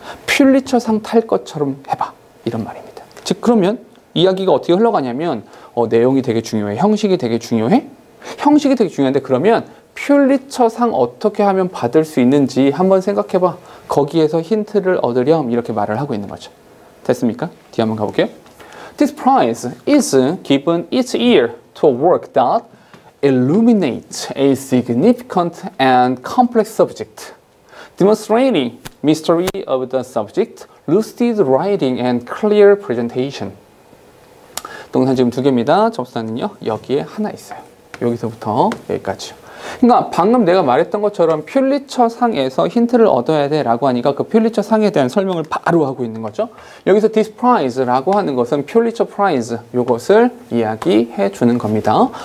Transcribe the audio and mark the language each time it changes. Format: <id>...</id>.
<ko>퓰리처상 탈 것처럼 해봐. 이런 말입니다. 즉 그러면 이야기가 어떻게 흘러가냐면 내용이 되게 중요해. 형식이 되게 중요해. 형식이 되게 중요한데 그러면 퓰리처상 어떻게 하면 받을 수 있는지 한번 생각해봐. 거기에서 힌트를 얻으렴 이렇게 말을 하고 있는 거죠. 됐습니까? 뒤에 한번 가볼게요.</ko> <en>This prize is given each year to a work that illuminates a significant and complex subject, demonstrating mystery of the subject, lucid writing, and clear presentation.</en> <ko>동사 지금 2개입니다. 접수사는요 여기에 하나 있어요. 여기서부터 여기까지요. 그러니까 방금 내가 말했던 것처럼 퓰리처 상에서 힌트를 얻어야 돼 라고 하니까 그 퓰리처 상에 대한 설명을 바로 하고 있는 거죠. 여기서</ko> <en>this prize</en> <ko>라고 하는 것은 퓰리처 프라이즈 요것을 이야기해 주는 겁니다.</ko>